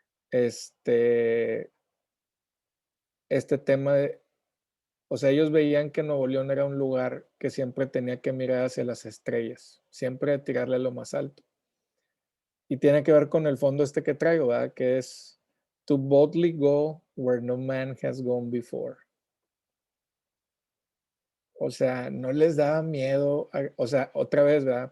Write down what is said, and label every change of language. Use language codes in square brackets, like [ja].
[es] Este tema de, o sea, ellos veían que Nuevo León era un lugar que siempre tenía que mirar hacia las estrellas, siempre tirarle a lo más alto. Y tiene que ver con el fondo que traigo, ¿verdad? Que es [en] to boldly go where no man has gone before. [es] O sea, no les daba miedo, o sea, otra vez, ¿verdad?